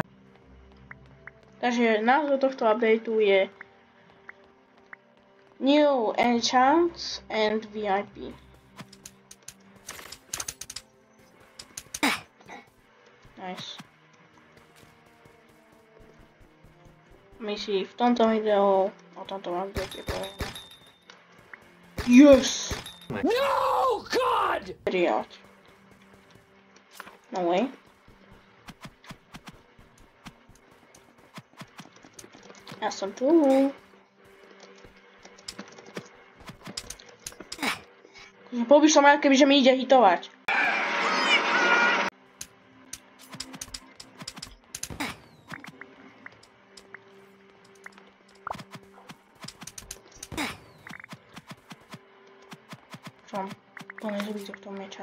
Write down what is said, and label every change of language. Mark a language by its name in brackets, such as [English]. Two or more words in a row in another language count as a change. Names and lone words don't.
[Slovak] Takže názov tohto updateu je New Enchants and VIP. [English] Nice. [Slovak] My si v tomto videu o tomto update povieme. [English] Yes! No, God! Riad. No way. [Slovak] Ja som tu. Bol by som rád, kebyže mi ide hitovať. Som plný zuby tohto meča.